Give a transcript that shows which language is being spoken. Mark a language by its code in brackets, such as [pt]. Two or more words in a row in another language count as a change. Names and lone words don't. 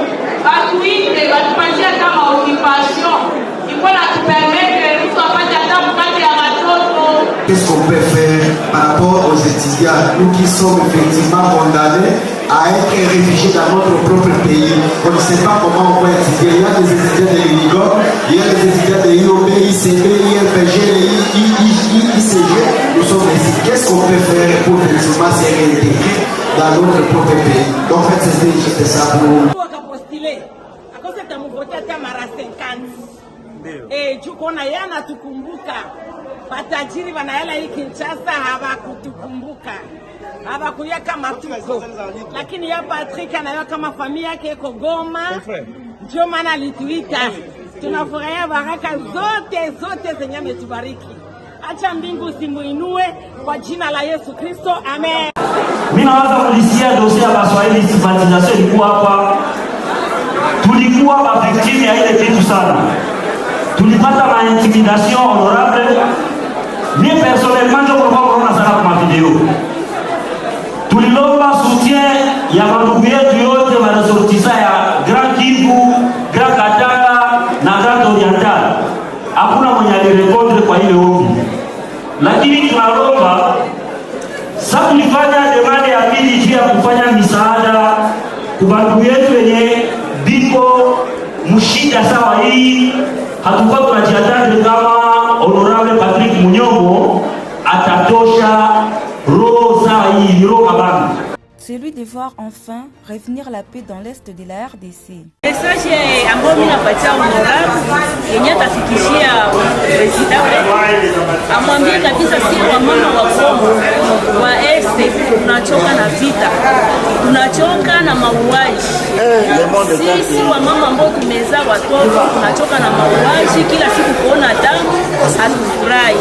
[sw] Batuite, batupatie kama occupation. Iko na tupermettre mtu apate hata mkate ya watoto. [fr] Qu'est-ce qu'on peut faire par rapport aux étudiants, nous qui sommes effectivement condamnés à être réfugiés dans notre propre pays? On ne sait pas comment on peut étudier. Il y a des étudiants de l'UNIGOM, il y a des étudiants de IOB, ICB, IFG, ICG. Nous sommes ici. Qu'est-ce qu'on peut faire pour effectivement se réintégrer dans notre propre pays? Donc, en fait, c'était juste ça pour nous. [sw] Chukona yana tukumbuka matajiri wanayala hii Kinshasa hawakutukumbuka, hawakuya kama tuko, lakini ya Patrick anayo kama familia yake iko Goma, ndio maana alituita. Tunafurahia baraka zote zenye ametubariki. Acha mbingu simuinue kwa jina la Yesu Kristo, amen. Mimi naanza kulisia dossier ya Baswahili stigmatisation ilikuwa hapa. Tulikuwa mavictime ya ile kitu sana. Tulipata ma [fr] intimidation honorable. Mimi personnellement je crois qu'on a ça kwa video. [sw] Tulilomba soutien ya mandugu yetu yote wanasortisa ya Grand Kivu, Grand Katanga na Grand Oriental. Hakuna mwenye alirekodi kwa ile ombi. Lakini tunalomba sasa tulifanya demande ya pili juu ya kufanya misaada kwa bandugu yetu wenye biko mshida sawa hii. Hatukuwa tunajiandaa kama honorable Patrick Munyonmo atatosha roho sawa hii roho kabambi. [fr] Celui de voir enfin revenir la paix dans l'est de la RDC. [sw] Message ambao mimi napatia honorable yenye atafikishia president wetu, amwambie kabisa sisi wa mama wa Kongo wa este tunachoka na vita, tunachoka na mauaji. Sisi wa mama ambao tumezaa watoto tunachoka na mauaji, kila siku kuona damu hatufurahi.